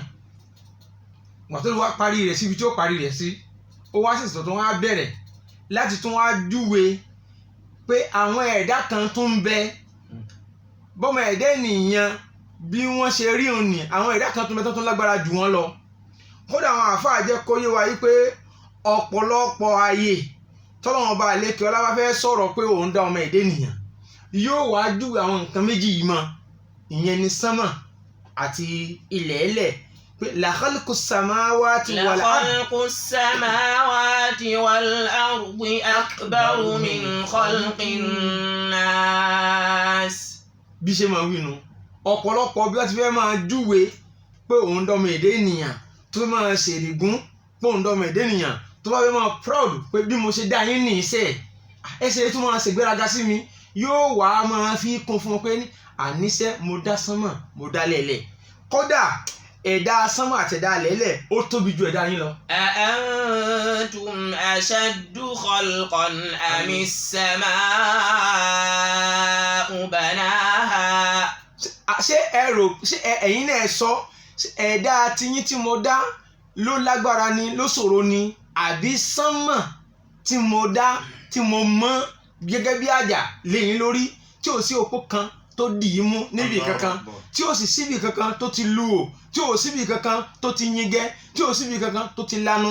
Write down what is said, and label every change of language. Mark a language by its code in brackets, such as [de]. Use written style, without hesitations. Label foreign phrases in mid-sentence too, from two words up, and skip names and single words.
[yo] Wọ́n tó wá parí rẹ̀ síbi tí ó parí rẹ̀ sí, ó wá sì tó wá bẹ̀rẹ̀ láti tún wá júwe pé àwọn ẹ̀dá kan tún ń bẹ bọ́mọ ẹ̀dá ènìyàn bí wọ́n ṣe rí òun ní àwọn ẹ̀dá kan tún bẹ tó tún lágbára jù wọ́n lọ. Kódà àwọn àfáà jẹ́ kó yé wa yí pé ọ̀pọ̀lọpọ̀ ayé tọ́lọ́run bá lékè ọlá bá fẹ́ sọ̀rọ̀ pé òun dá ọmọ ẹ̀dá ènìyàn yóò wá júwe àwọn nǹkan méjì yìí mọ́, ìyẹn ni sánmà àti ilẹ̀ ẹlẹ̀ pé [ar] لخلق السماوات والأرض. لخلق السماوات والأرض أكبر من خلق الناس. [yo] Bí ṣe máa wí nu ọ̀pọ̀lọpọ̀ bí wọ́n ti fẹ́ máa júwe pé òun dá ọmọ ẹ̀dá ènìyàn tó máa ṣèrìgún pé òun dá ọmọ ẹ̀dá ènìyàn tó bá fẹ́ máa proud pé bí mo ṣe dá yín ní iṣẹ́ ẹsẹ̀ tó máa ṣègbéraga sí mi yóò wá máa fi kún fún un pé àníṣe mo dá sánmà mo dá lẹ̀lẹ̀. Kódà ẹ̀dá sánmà àti ẹ̀dá lẹ̀lẹ̀ ó tóbi ju ẹ̀dá yín lọ. [ar] أأنتم أشد خلقا أم السماء بناها. [yo] ṣé ẹ̀yin náà sọ ẹ̀dá tiyín tí mo dá ló lágbára ni ló ṣòro ni àbí sánmà tí mo dá tí mo mọ gẹ́gẹ́ bí àjà lẹ́yìn lórí tí ò sí òpó kan tó dì í mú níbi kankan tí ò sì síbi kankan tó ti lu o tí ò síbi kankan tó ti yingẹ tí ò síbi kankan tó ti lanu.